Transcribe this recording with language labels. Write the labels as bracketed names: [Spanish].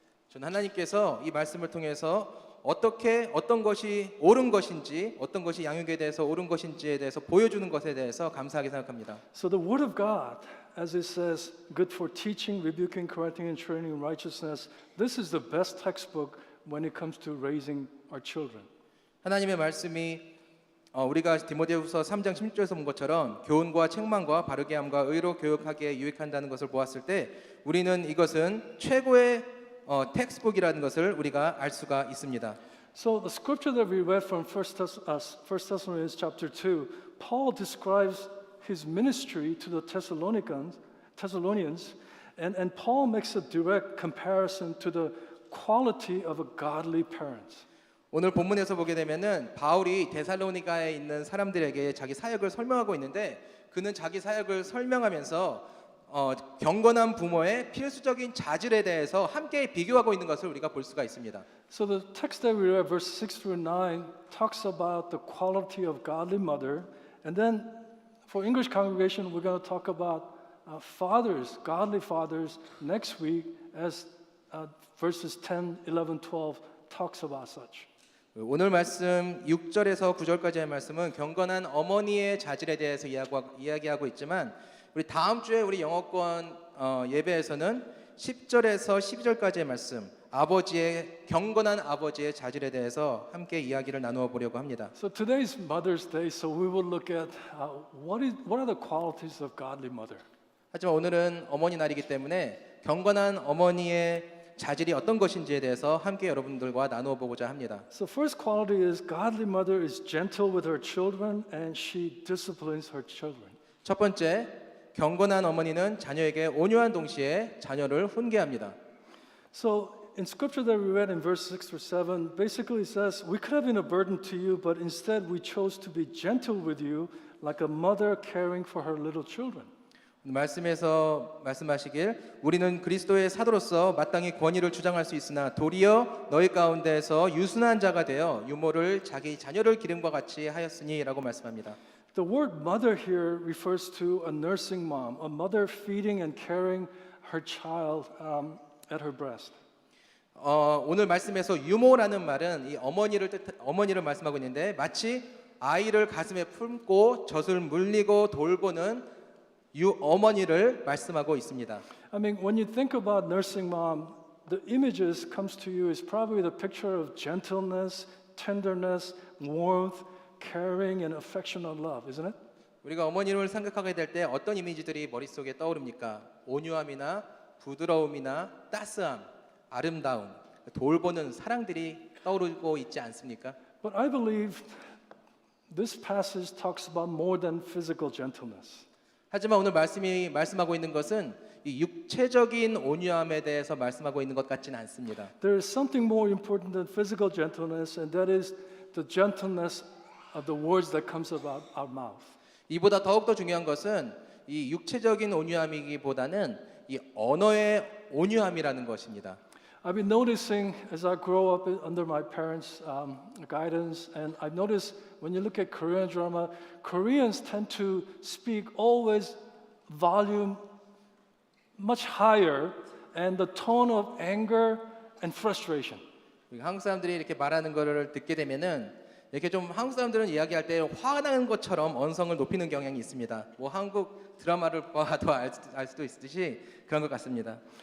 [Korean] 저는 하나님께서 이 말씀을 통해서 어떤 것이 옳은 것인지, 어떤 것이 양육에 대해서 옳은 것인지에 대해서 보여주는 것에 대해서 감사하게 생각합니다. [English] So the Word of God, as it says, good for teaching, rebuking, correcting, and training in righteousness. This is the best textbook when it comes to raising our children. [Korean] 하나님의 말씀이 우리가 디모데후서 3장 16절에서 본 것처럼 교훈과 책망과 바르게 함과 의로 교육하기에 유익한다는 것을 보았을 때 우리는 이것은 최고의 텍스트북이라는 것을 우리가 알 수가 있습니다. [English] So the scripture that we read from 1 Thessalonians chapter 2, Paul describes his ministry to the Thessalonians, and Paul makes a direct comparison to the quality of a godly parent. [Korean] 오늘 본문에서 보게 되면은 바울이 데살로니가에 있는 사람들에게 자기 사역을 설명하고 있는데 그는 자기 사역을 설명하면서 경건한 부모의 필수적인 자질에 대해서 함께 비교하고 있는 것을 우리가 볼 수가 있습니다. [English] So the text that we read, verse 6 through 9, talks about the quality of godly mother, and then for English congregation, we're going to talk about fathers, godly fathers, next week as verses 10, 11, 12 talks about such. [Korean] 오늘 말씀 6절에서 9절까지의 말씀은 경건한 어머니의 자질에 대해서 이야기하고 있지만 우리 다음 주에 우리 영어권 예배에서는 10절에서 12절까지의 말씀 경건한 아버지의 자질에 대해서 함께 이야기를 나누어 보려고 합니다. [English] So today's Mother's Day, so we will look at what are the qualities of godly mother. [Korean] 하지만 오늘은 어머니 날이기 때문에 경건한 어머니의 자질이 어떤 것인지에 대해서 함께 여러분들과 나누어 보고자 합니다. [English] So first quality is godly mother is gentle with her children and she disciplines her children. [Korean] 첫 번째, 경건한 어머니는 자녀에게 온유한 동시에 자녀를 훈계합니다. [English] So in scripture that we read in verse 6 or 7, basically it says, we could have been a burden to you, but instead we chose to be gentle with you like a mother caring for her little children. [Korean] 말씀에서 말씀하시길 우리는 그리스도의 사도로서 마땅히 권위를 주장할 수 있으나 도리어 너희 가운데에서 유순한 자가 되어 유모를 자기 자녀를 기름과 같이 하였으니라고 말씀합니다. [English] The word mother here refers to a nursing mom, a mother feeding and carrying her child at her breast. [Korean] 오늘 말씀에서 유모라는 말은 이 어머니를 말씀하고 있는데 마치 아이를 가슴에 품고 젖을 물리고 돌보는 어머니를 말씀하고 있습니다. [English] I mean, when you think about nursing mom, the images comes to you is probably the picture of gentleness, tenderness, warmth, caring, and affectionate love, isn't it? [Korean] 우리가 어머니를 생각하게 될 때 어떤 이미지들이 머릿속에 떠오릅니까? 온유함이나 부드러움이나 따스함, 아름다움, 돌보는 사랑들이 떠오르고 있지 않습니까? [English] But I believe this passage talks about more than physical gentleness. [Korean] 하지만 오늘 말씀이 말씀하고 있는 것은 이 육체적인 온유함에 대해서 말씀하고 있는 것 같지는 않습니다. [English] There is something more important than physical gentleness, and that is the gentleness of the words that comes about our mouth. [Korean] 이보다 더욱더 중요한 것은 이 육체적인 온유함이기보다는 이 언어의 온유함이라는 것입니다. [English] I've been noticing as I grow up under my parents' guidance, and I've noticed when you look at Korean drama, Koreans tend to speak always volume much higher and the tone of anger and frustration. [Korean] 한국 사람들이 이렇게 말하는 거를 듣게 되면은 이렇게 좀 한국 사람들은 이야기할 때 화나는 것처럼 언성을 높이는 경향이 있습니다. 뭐 한국 드라마를 봐도 알 수도 있듯이 그런 것 같습니다.